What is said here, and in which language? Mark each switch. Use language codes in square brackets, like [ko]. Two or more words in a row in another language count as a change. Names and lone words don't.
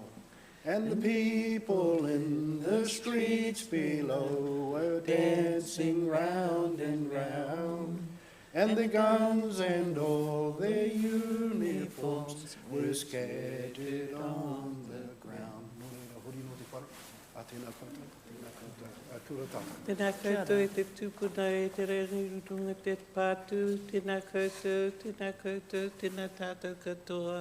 [en] And the people in the streets below were dancing round and round. And the guns and all their uniforms were scattered on the ground. [mi] Tēnā koutou e te tūpuna e te rerunga te pātū, tēnā koutou, tēnā tātou katoa.